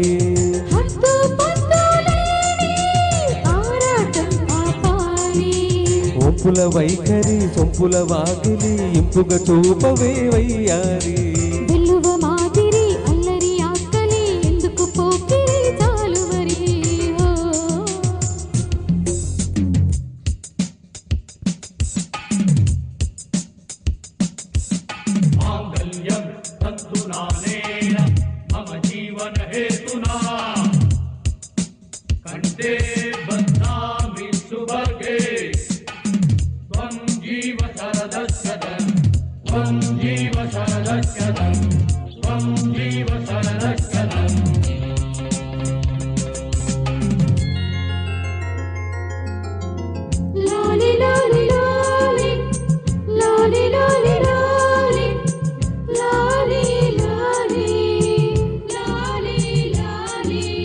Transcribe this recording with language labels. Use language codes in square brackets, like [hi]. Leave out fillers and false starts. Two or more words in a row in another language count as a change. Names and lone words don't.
[te] హద్దు పొద్దు లేని ఆరాటం ఆపాలి ఒంపుల వైఖరి సొంపుల వాకిలి ఇంపుగా చూపవే వయ్యారి వెల్లువ మాదిరి అల్లరి ఆకలి ఎందుకు పోకిరి చాలు మరి ఓ [sa] मांगल्यं तन्तुनानेन मम जीवन हेतुना कंठे बध्नामि सुभगे त्वं जीव शरदशतं त्वं जीव शरदशतं त्वं जीव शरदशतं [te] లాలి లాలి లాలి లాలి లాలి లాలి లాలి లాలి లాలి